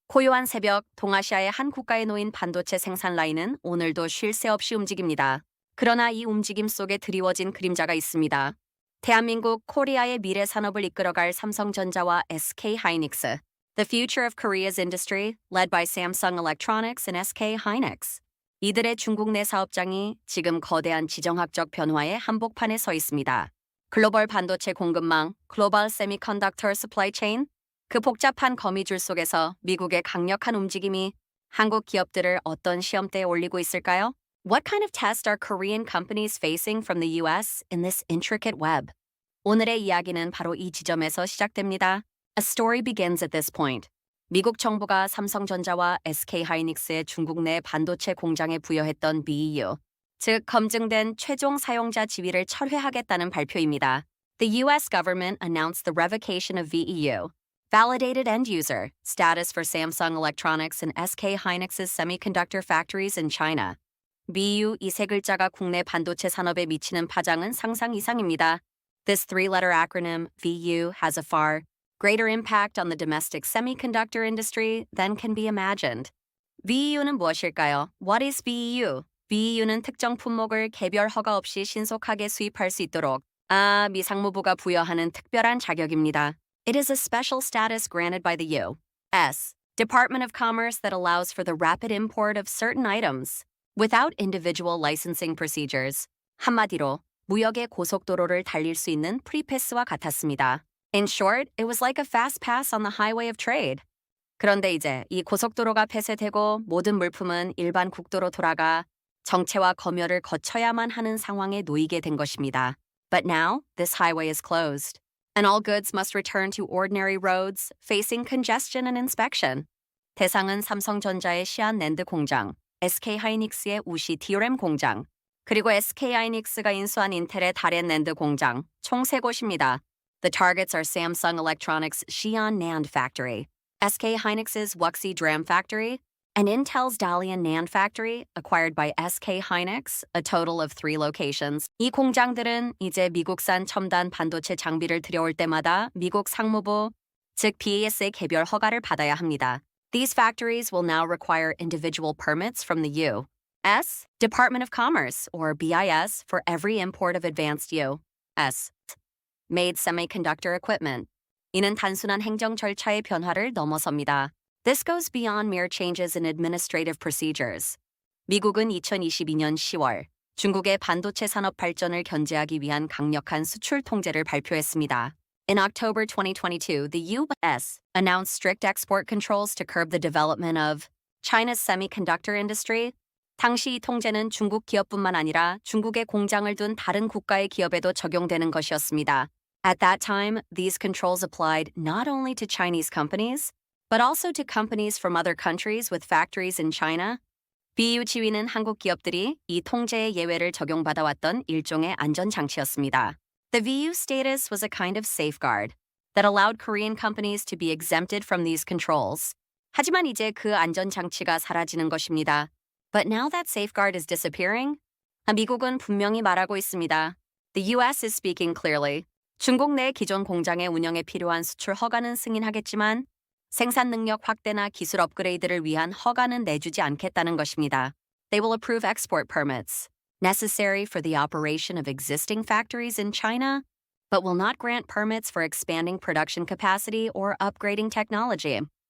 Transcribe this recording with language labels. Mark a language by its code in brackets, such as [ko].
[ko] 고요한 새벽, 동아시아의 한 국가에 놓인 반도체 생산 라인은 오늘도 쉴 새 없이 움직입니다. 그러나 이 움직임 속에 드리워진 그림자가 있습니다. 대한민국 코리아의 미래 산업을 이끌어갈 삼성전자와 SK 하이닉스. [en] The future of Korea's industry, led by Samsung Electronics and SK hynix. [ko] 이들의 중국 내 사업장이 지금 거대한 지정학적 변화의 한복판에 서 있습니다. 글로벌 반도체 공급망, 글로벌 세미컨덕터 서플라이 체인, 그 복잡한 거미줄 속에서 미국의 강력한 움직임이 한국 기업들을 어떤 시험대에 올리고 있을까요? [en] What kind of test are Korean companies facing from the US in this intricate web? [ko] 오늘의 이야기는 바로 이 지점에서 시작됩니다. [en] A story begins at this point. [ko] 미국 정부가 삼성전자와 SK 하이닉스의 중국 내 반도체 공장에 부여했던 BEU, 즉 검증된 최종 사용자 지위를 철회하겠다는 발표입니다. [en] The US government announced the revocation of VEU, Validated End User, status for Samsung Electronics and SK hynix's semiconductor factories in China. [ko] BEU 이 세 글자가 국내 반도체 산업에 미치는 파장은 상상 이상입니다. [en] This three-letter acronym, VU, has a far greater impact on the domestic semiconductor industry than can be imagined. [ko] VEU는 무엇일까요? [en] What is VEU? [ko] VEU는 특정 품목을 개별 허가 없이 신속하게 수입할 수 있도록 미 상무부가 부여하는 특별한 자격입니다. [en] It is a special status granted by the U.S. Department of Commerce that allows for the rapid import of certain items without individual licensing procedures. [ko] 한마디로 무역의 고속도로를 달릴 수 있는 프리패스와 같았습니다. [en] In short, it was like a fast pass on the highway of trade. [ko] 그런데 이제 이 고속도로가 폐쇄되고 모든 물품은 일반 국도로 돌아가 정체와 검열을 거쳐야만 하는 상황에 놓이게 된 것입니다. [en] But now, this highway is closed. And all goods must return to ordinary roads, facing congestion and inspection. [ko] 대상은 삼성전자의 시안 낸드 공장, SK 하이닉스의 우시 DRAM 공장, 그리고 SK 하이닉스가 인수한 인텔의 다롄 낸드 공장, 총 3곳입니다. [en] The targets are Samsung Electronics' Xi'an NAND factory, SK hynix's Wuxi DRAM factory, and Intel's Dalian NAND factory, acquired by SK hynix, a total of 3 locations. [ko] 이 공장들은 이제 미국산 첨단 반도체 장비를 들여올 때마다 미국 상무부, 즉 BAS의 개별 허가를 받아야 합니다. [en] These factories will now require individual permits from the U.S. Department of Commerce, or BIS, for every import of advanced U.S. made semiconductor equipment. [ko] 이는 단순한 행정 절차의 변화를 넘어섭니다. [en] This goes beyond mere changes in administrative procedures. [ko] 미국은 2022년 10월 중국의 반도체 산업 발전을 견제하기 위한 강력한 수출 통제를 발표했습니다. [en] In October 2022, the U.S. announced strict export controls to curb the development of China's semiconductor industry. [ko] 당시 이 통제는 중국 기업뿐만 아니라 중국에 공장을 둔 다른 국가의 기업에도 적용되는 것이었습니다. [en] At that time, these controls applied not only to Chinese companies, but also to companies from other countries with factories in China. [ko] BEU 지위는 한국 기업들이 이 통제의 예외를 적용받아왔던 일종의 안전장치였습니다. [en] The VU status was a kind of safeguard that allowed Korean companies to be exempted from these controls. [ko] 하지만 이제 그 안전장치가 사라지는 것입니다. [en] But now that safeguard is disappearing, [ko] 미국은 분명히 말하고 있습니다. [en] The US is speaking clearly. [ko] 중국 내 기존 공장의 운영에 필요한 수출 허가는 승인하겠지만 생산 능력 확대나 기술 업그레이드를 위한 허가는 내주지 않겠다는 것입니다. [en] They will approve export permits necessary for the operation of existing factories in China, but will not grant permits for expanding production capacity or upgrading technology.